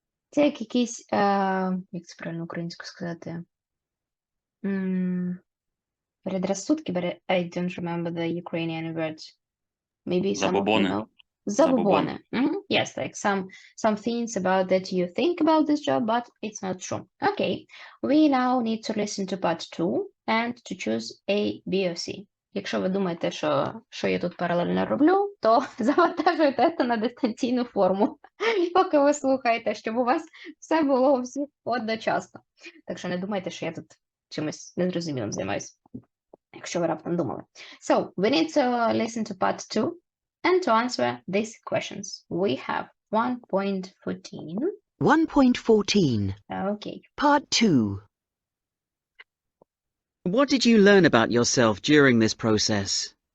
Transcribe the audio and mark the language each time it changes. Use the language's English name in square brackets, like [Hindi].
[Ukrainian] Це як якісь, як це правильно українською сказати? [Russian] Предрассудки, [English] but I don't remember the Ukrainian words. Maybe some of you [Ukrainian] Забобони. [English] know. [Ukrainian] Забобони. [English] Yes, like some things about that you think about this job, but it's not true. Okay, we now need to listen to part 2 and to choose A, B or C. [Ukrainian] Якщо ви думаєте, що я тут паралельно роблю, то завантажуйте це на дистанційну форму, поки ви слухаєте, щоб у вас все було у всіх одночасно. Так що не думайте, що я тут чимось незрозумілим займаюся, якщо ви раптом думали. [English] So, we need to listen to part 2 and to answer these questions. We have 1.14. 1.14. Okay. Part 2. What did you learn about yourself during this process?